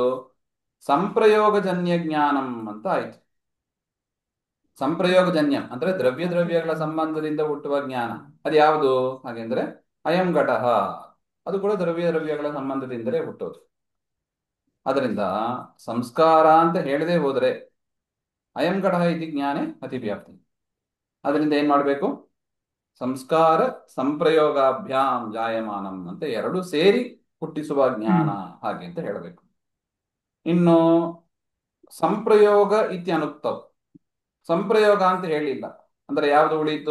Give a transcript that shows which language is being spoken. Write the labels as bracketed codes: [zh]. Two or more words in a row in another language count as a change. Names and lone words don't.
[sa] ಸಂಪ್ರಯೋಗಜನ್ಯ ಜ್ಞಾನಂ [kn] ಅಂತ ಆಯ್ತು. ಸಂಪ್ರಯೋಗಜನ್ಯ ಅಂದ್ರೆ ದ್ರವ್ಯ ದ್ರವ್ಯಗಳ ಸಂಬಂಧದಿಂದ ಹುಟ್ಟುವ ಜ್ಞಾನ. ಅದು ಯಾವುದು? ಹಾಗೆಂದ್ರೆ [sa] ಅಯಂ ಘಟಃ, [kn] ಅದು ಕೂಡ ದ್ರವ್ಯ ದ್ರವ್ಯಗಳ ಸಂಬಂಧದಿಂದಲೇ ಹುಟ್ಟೋದು. ಅದರಿಂದ ಸಂಸ್ಕಾರ ಅಂತ ಹೇಳದೆ ಹೋದ್ರೆ [sa] ಅಯಂ ಘಟಃ ಇತಿ ಜ್ಞಾನೇ ಅತಿವ್ಯಾಪ್ತಿ. [kn] ಅದರಿಂದ ಏನ್ ಮಾಡ್ಬೇಕು? [sa] ಸಂಸ್ಕಾರ ಸಂಪ್ರಯೋಗಾಭ್ಯಾಂ ಜಾಯಮಾನಂ [kn] ಅಂತ ಎರಡು ಸೇರಿ ಹುಟ್ಟಿಸುವ ಜ್ಞಾನ, ಹ್ಮ್ ಹಾಗೆ ಅಂತ ಹೇಳಬೇಕು. ಇನ್ನು [sa] ಸಂಪ್ರಯೋಗ ಇತ್ಯನುಕ್ತವ್, [kn] ಸಂಪ್ರಯೋಗ ಅಂತ ಹೇಳಿಲ್ಲ ಅಂದ್ರೆ ಯಾವುದು ಉಳೀತು?